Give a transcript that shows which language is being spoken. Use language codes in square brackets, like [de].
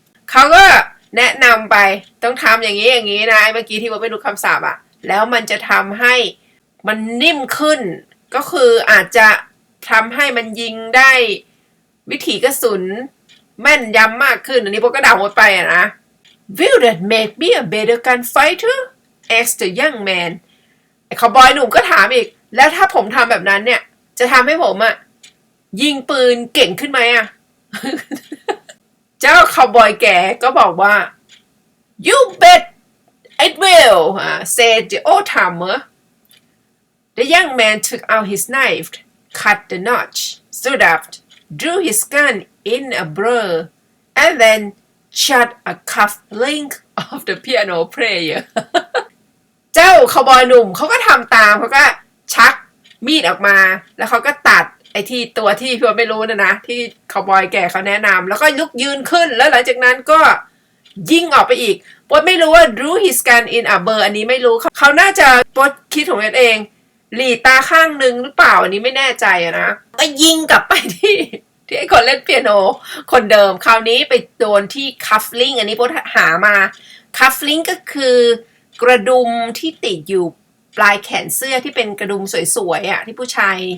[th] เขาก็แนะนำไปต้องทำอย่างนี้นะเมื่อกี้ที่ว่าไม่รู้คำศัพท์แล้วมันจะทำให้มันนิ่มขึ้นก็คืออาจจะทำให้มันยิงได้วิถีกระสุนแม่นยำมากขึ้นอันนี้พวกก็เดาหมดไปนะ [en] Will that make me a better gunfighter asked the young man [th] ไอ้คาวบอยหนุ่มก็ถามอีก แล้วถ้าผมทำแบบนั้นเนี่ยจะทำให้ผมอะยิงปืนเก่งขึ้นไหมอะ เจ้าคาวบอยแก่ก็บอกว่า [en] you bet it will said the old timer. The young man took out his knife, cut the notch, stood up, drew his gun in a blur, and then shot a cuff link of the piano player. [th] เจ้าคาวบอยหนุ่มเขาก็ทำตามเขาก็ชักมีดออกมาแล้วเขาก็ตัดไอ้ที่ตัวที่พี่ว่าไม่รู้นะที่คาวบอยแก่เขาแนะนำแล้วก็ลุกยืนขึ้นแล้วหลังจากนั้นก็ ยิงออกไปอีกปดไม่รู้ว่า [en] drew his gun in a blur [th] อันนี้ไม่รู้เขาน่าจะปดคิดของเองหลีตาข้างนึงหรือเปล่าอันนี้ไม่แน่ใจนะก็ยิงกลับไปที่ไอ้คนเล่นเปียโนคนเดิมคราวนี้ไปโดนที่คัฟลิงอันนี้ปดหามาคัฟลิงก็คือกระดุมที่ติดอยู่ปลายแขนเสื้อที่เป็นกระดุมสวยๆอ่ะที่ผู้ชา